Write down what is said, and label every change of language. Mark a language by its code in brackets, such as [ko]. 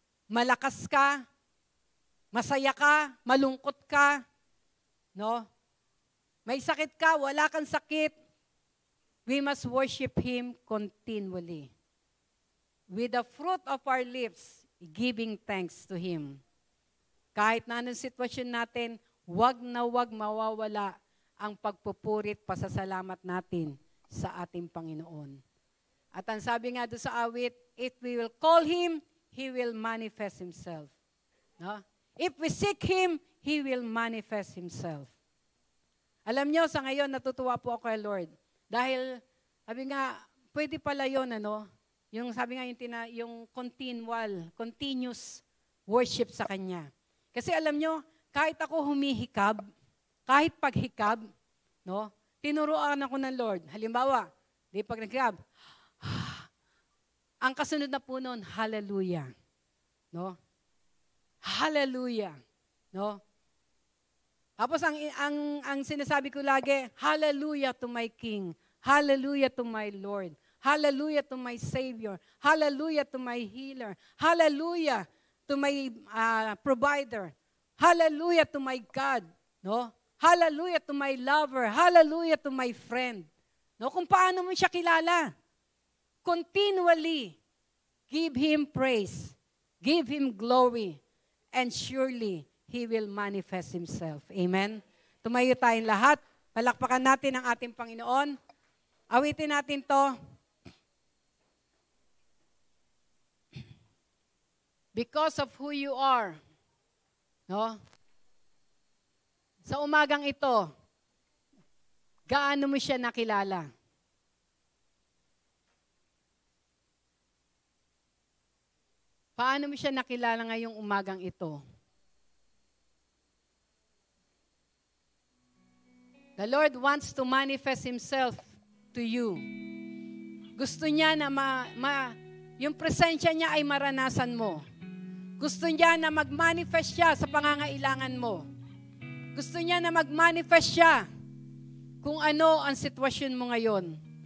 [tl] malakas ka, masaya ka, malungkot ka, no? May sakit ka, wala kang sakit, [en] we must worship Him continually. With the fruit of our lips, giving thanks to Him. [tl] Kahit na anong sitwasyon natin, wag na wag mawawala ang pagpupurit, pasasalamat natin sa ating Panginoon. At ang sabi nga doon sa awit, [en] if we will call Him, He will manifest Himself. No? If we seek Him, He will manifest Himself. [tl] Alam nyo, sa ngayon, natutuwa po ako kay Lord. Dahil, sabi nga, pwede pala yun, ano? Yung sabi nga, yung continuous worship sa Kanya. Kasi alam nyo, kahit ako humihikab, kahit paghikab, no? Tinuruan ako ng Lord. Halimbawa, di pag naghikab, ang kasunod na po nun, hallelujah. No? Hallelujah. No? Tapos ang sinasabi ko lagi, [en] hallelujah to my King. Hallelujah to my Lord. Hallelujah to my Savior. Hallelujah to my healer. Hallelujah to my provider. Hallelujah to my God. No? Hallelujah to my lover. Hallelujah to my friend. No? [tl] Kung paano mo siya kilala. [en] Continually, give Him praise. Give Him glory. And surely, He will manifest Himself. [tl] Amen? Tumayo tayong lahat. Palakpakan natin ang ating Panginoon. Awitin natin to. [en] Because of who you are. [tl] No? Sa umagang ito, gaano mo siya nakilala? Paano mo siya nakilala ngayong umagang ito? [en] The Lord wants to manifest Himself to you. [tl] Gusto niya na yung presensya niya ay maranasan mo. Gusto niya na mag-manifest siya sa pangangailangan mo. Gusto niya na mag-manifest siya kung ano ang sitwasyon mo ngayon.